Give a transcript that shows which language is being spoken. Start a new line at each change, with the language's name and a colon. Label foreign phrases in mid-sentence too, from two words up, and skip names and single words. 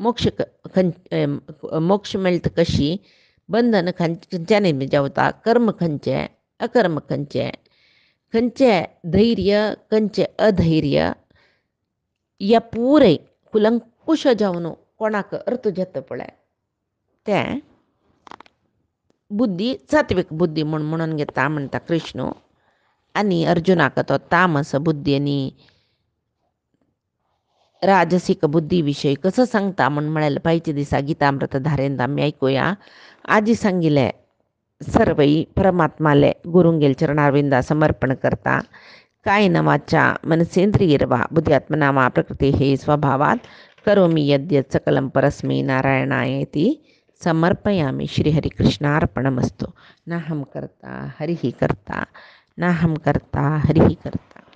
Konkani: मोक्ष मेळटा कशी बंधन खंयच्यानी जावता कर्म खंयचे अकर्म खंयचे धैर्य खंयचे अधैर्य या पुरे कुलंकुश जावन कोणाक अर्थ जाता पळय तें बुद्धी सात्वीक बुद्धी म्हणून घेता म्हणटा कृष्ण आनी अर्जुनाक तो तामस बुद्धी आनी राजसीक बुद्धी विशयी कसं सांगता म्हळ्यार पायच्या दिसा गीतामृत धारेंत आमी आयकुया आजी सांगिल्लें सर्वई परमात्माले गुरुंगेल चरणारविंदा समर्पण करता
Sanskrit: कायेन वाचा मनसेंद्रियैर्वा बुद्ध्यात्मना वा प्रकृतेः स्वभावात् करोमि यद्यत् सकलं परस्मै नारायणायेति समर्पयामि श्रीहरिकृष्णार्पणमस्तु नाहं कर्ता हरिः कर्ता नाहं कर्ता हरिः कर्ता।